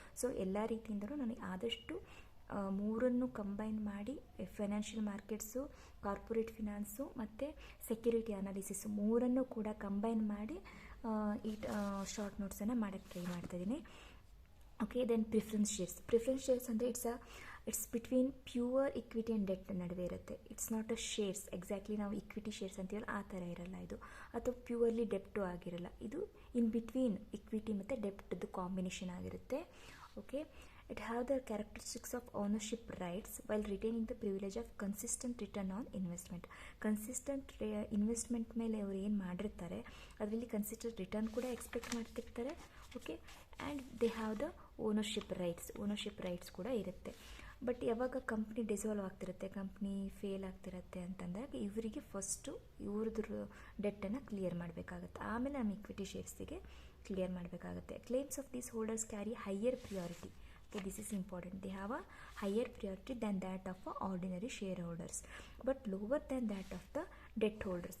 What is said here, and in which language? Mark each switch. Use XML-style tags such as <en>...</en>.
<kn>So ಎಲ್ಲ ರೀತಿಯಿಂದಲೂ ನನಗೆ ಆದಷ್ಟು ಮೂರನ್ನು ಕಂಬೈನ್ ಮಾಡಿ ಫೈನಾನ್ಷಿಯಲ್ ಮಾರ್ಕೆಟ್ಸು, ಕಾರ್ಪೊರೇಟ್ ಫಿನಾನ್ಸು ಮತ್ತು ಸೆಕ್ಯೂರಿಟಿ ಅನಾಲಿಸಿಸು ಮೂರನ್ನು ಕೂಡ ಕಂಬೈನ್ ಮಾಡಿ ಈ ಶಾರ್ಟ್ ನೋಟ್ಸನ್ನು ಮಾಡೋಕ್ಕೆ ಟ್ರೈ ಮಾಡ್ತಾಯಿದ್ದೀನಿ. Okay. Then preference shares.</kn> <en>Preference shares ಅಂದರೆ it's between pure equity and debt ನಡುವೆ ಇರುತ್ತೆ.</en> <kn>It's not a shares, exactly ನಾವು ಇಕ್ವಿಟಿ ಶೇರ್ಸ್ ಅಂತೀವಲ್ಲ ಆ ಥರ ಇರಲ್ಲ ಇದು, ಅಥವಾ ಪ್ಯೂರ್ಲಿ ಡೆಪ್ಟು ಆಗಿರಲ್ಲ. ಇದು ಇನ್ ಬಿಟ್ವೀನ್ ಇಕ್ವಿಟಿ ಮತ್ತು ಡೆಪ್ಟ್ದು ಕಾಂಬಿನೇಷನ್ ಆಗಿರುತ್ತೆ.</kn> <en>Okay. It have the characteristics of ownership rights while retaining the privilege of consistent return on investment.</en> <kn>Consistent investment ಮೇಲೆ ಅವರು ಏನು ಮಾಡಿರ್ತಾರೆ ಅದರಲ್ಲಿ ಕನ್ಸಿಸ್ಟೆಂಟ್ ರಿಟರ್ನ್ ಕೂಡ ಎಕ್ಸ್ಪೆಕ್ಟ್ ಮಾಡ್ತಿರ್ತಾರೆ. Okay.</kn> <en>And they have the ownership rights ಕೂಡ ಇರುತ್ತೆ.</en> <kn>ಬಟ್ ಯಾವಾಗ ಕಂಪ್ನಿ ಡಿಸಾಲ್ವ್ ಆಗ್ತಿರುತ್ತೆ, ಕಂಪ್ನಿ ಫೇಲ್ ಆಗ್ತಿರುತ್ತೆ ಅಂತಂದಾಗ ಇವರಿಗೆ ಫಸ್ಟು ಇವ್ರದ್ದು ಡೆಟ್ಟನ್ನು ಕ್ಲಿಯರ್ ಮಾಡಬೇಕಾಗತ್ತೆ, ಆಮೇಲೆ ನಮ್ಮ ಇಕ್ವಿಟಿ ಶೇರ್ಸಿಗೆ ಕ್ಲಿಯರ್ ಮಾಡಬೇಕಾಗತ್ತೆ.</kn> <en>Claims of these holders carry higher priority. Okay, this is important. They have a higher priority than that of ordinary shareholders, but lower than that of the debt holders.</en>